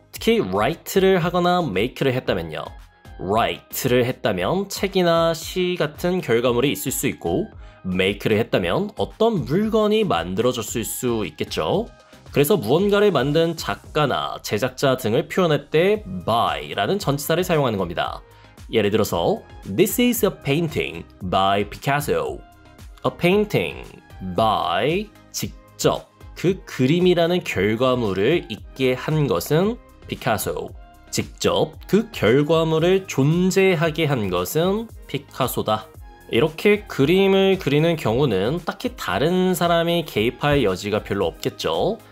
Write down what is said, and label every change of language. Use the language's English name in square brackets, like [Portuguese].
[Korean] 특히 write를 하거나 make를 했다면요. write를 했다면 책이나 시 같은 결과물이 있을 수 있고, make를 했다면 어떤 물건이 만들어졌을 수 있겠죠. 그래서 무언가를 만든 작가나 제작자 등을 표현할 때 by라는 전치사를 사용하는 겁니다. 예를 들어서 [English] This is a painting by Picasso. [Korean] A painting by, 직접 그 그림이라는 결과물을 있게 한 것은 피카소. 직접 그 결과물을 존재하게 한 것은 피카소다. 이렇게 그림을 그리는 경우는 딱히 다른 사람이 개입할 여지가 별로 없겠죠.